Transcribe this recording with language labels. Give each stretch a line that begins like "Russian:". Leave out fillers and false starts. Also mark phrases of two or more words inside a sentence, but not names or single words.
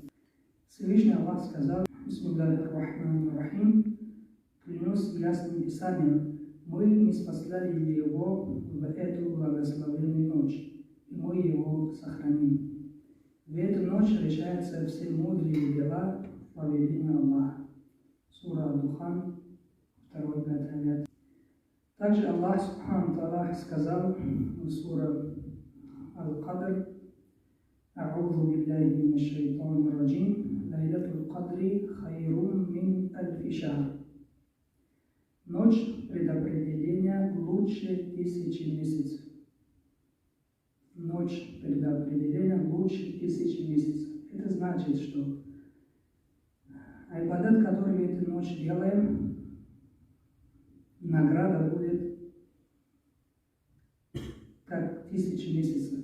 Russian: Всевышний Аллах сказал:
Arabic: بسم الله الرحمن الرحيم,
Russian: клянусь ясным писанием, мы ниспослали его в эту благословенную ночь, и мы его сохраним. В эту ночь решаются все мудрые дела по повелению Аллаха. Сура Ад-Духан, 2-5 аят. Также Аллах
Arabic: سبحانه تعالى
Russian: сказал в суре Аль-Кадр:
Arabic: أعوذ بالله من الشيطان الرجيم، ليلة القدر خير من ألف شهر.
Russian: Ночь предопределения лучше 1000 месяцев. Ночь предопределения лучше 1000 месяцев. Это значит, что айбадат, который мы эту ночь делаем, награда будет как 1000 месяцев.